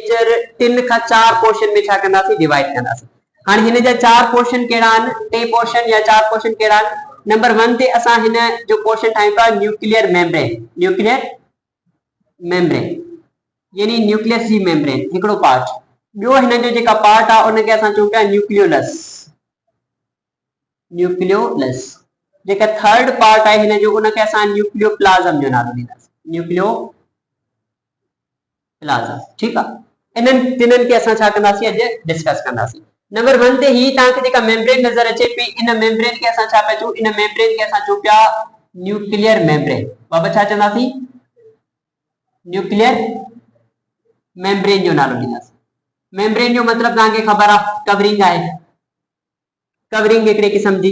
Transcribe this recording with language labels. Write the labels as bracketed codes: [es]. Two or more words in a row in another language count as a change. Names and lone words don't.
[sd] मेजर 3 का 4 पोर्शन में छा कंदासी डिवाइड कंदासी। हाणे हिन जा 4 पोर्शन केड़ा आन, टे पोर्शन या 4 पोर्शन केड़ा आन। नंबर 1 ते असा हिन जो पोर्शन ठाई पा [en] nuclear membrane, nuclear membrane [sd] यानी न्यूक्लियस जी मेम्ब्रेन हिकड़ो पार्ट। बियो हिन जो जेका पार्ट आ उन के असा चो पिया न्यूक्लियोलस, न्यूक्लियोलस। जेका थर्ड पार्ट है हिन जो उन के असा न्यूक्लियोप्लाज्म जो नालो दींदास, न्यूक्लियोप्लाज्म। [ur] ٹھیک ہے, [sd] इनन तिनन के असा छा कंदासी अज डिस्कस कंदासी। नंबर 1 ते ही तां के जेका मेम्ब्रेन नजर अचे पी, इन मेम्ब्रेन के असा छा पे चू, इन मेम्ब्रेन के असा चू पिया [en] nuclear membrane. [sd] बाबा छा चंदासी, [en] nuclear membrane [sd] जो नालो दींदास। मेम्ब्रेन जो मतलब तां के खबर आ कवरिंग है, कवरिंग एकड़े किस्म जी।